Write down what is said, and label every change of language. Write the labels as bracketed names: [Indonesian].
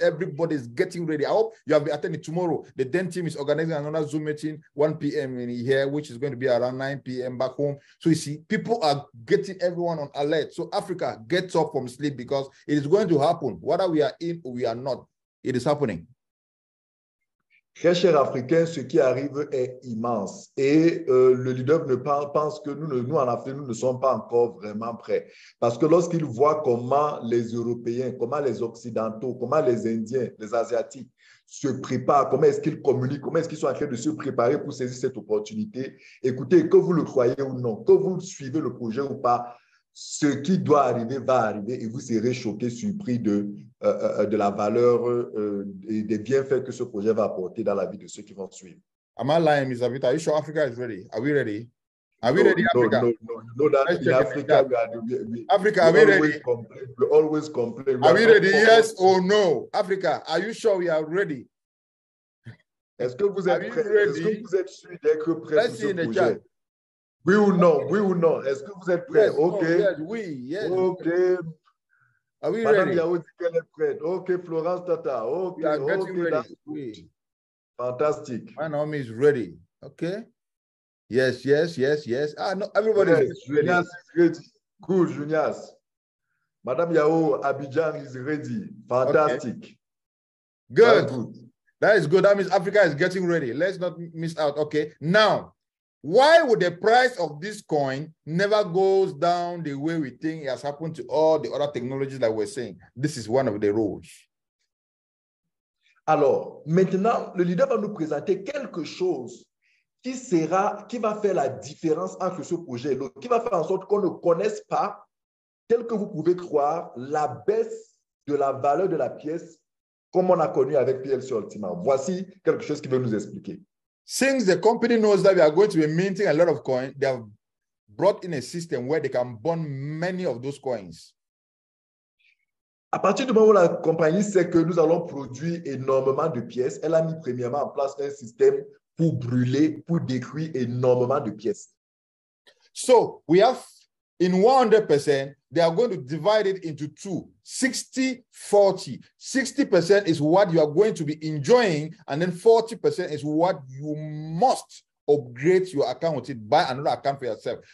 [English] Everybody is getting ready. I hope you have been attending tomorrow. The team is organizing another Zoom meeting 1 p.m. in here, which is going to be around 9 p.m. back home. So you see, people are getting everyone on alert. So Africa gets up from sleep, because it is going to happen. Whether we are in or we are not, it is happening. [French] Très cher Africain, ce qui arrive est immense. Et le leader pense que nous en Afrique, nous ne sommes pas encore vraiment prêts. Parce que lorsqu'il voit comment les Européens, comment les Occidentaux, comment les Indiens, les Asiatiques se préparent, comment est-ce qu'ils communiquent, comment est-ce qu'ils sont en train de se préparer pour saisir cette opportunité, écoutez, que vous le croyez ou non, que vous suivez le projet ou pas, ce qui doit arriver va arriver, et vous serez choqués, surpris de la valeur et des bienfaits que ce projet va apporter dans la vie de ceux qui vont suivre. [English] Am I lying, Mr. Vita? Are you sure Africa is ready? Are we ready? Are we ready, Africa? No. You know that in Africa, Africa, are we ready? We always complain. Are we ready? Yes or no? Africa, are you sure we are ready? [French] Est-ce que vous êtes prêts? Est-ce que vous êtes sûr d'être prêts pour ce projet? Oui ou non? Est-ce que vous êtes prêts? [English] Yes, OK. No, yes, [French] oui, [English] yes. OK. Are we [French] Madame [English] ready? [French] Yao dit qu'elle est prête. [English] OK, Florence Tata. OK, We are getting ready. [French] Oui. Fantastique. [English] My name is ready. Okay. Yes. Ah, no, everybody is ready. Junias is ready. Good, Junias. Madame Yao, Abidjan is ready. Fantastic. Okay. Good. That's good. That is good. That means Africa is getting ready. Let's not miss out. Okay. Now, why would the price of this coin never goes down the way we think it has happened to all the other technologies that we're saying? This is one of the rules. [French] Alors, maintenant, le leader va nous présenter quelque chose qui va faire la différence entre ce projet et l'autre, qui va faire en sorte qu'on ne connaisse pas, tel que vous pouvez croire, la baisse de la valeur de la pièce comme on a connu avec PLCU Ultima. Voici quelque chose qui veut nous expliquer. [English] Since the company knows that we are going to be minting a lot of coins, they have brought in a system where they can burn many of those coins. [French] À partir du moment où la compagnie sait que nous allons produire énormément de pièces, elle a mis premièrement en place un système pour brûler, pour détruire énormément de pièces. [English] So we have in 100%, they are going to divide it into two, 60-40. 60% is what you are going to be enjoying, and then 40% is what you must upgrade your account with it, buy another account for yourself.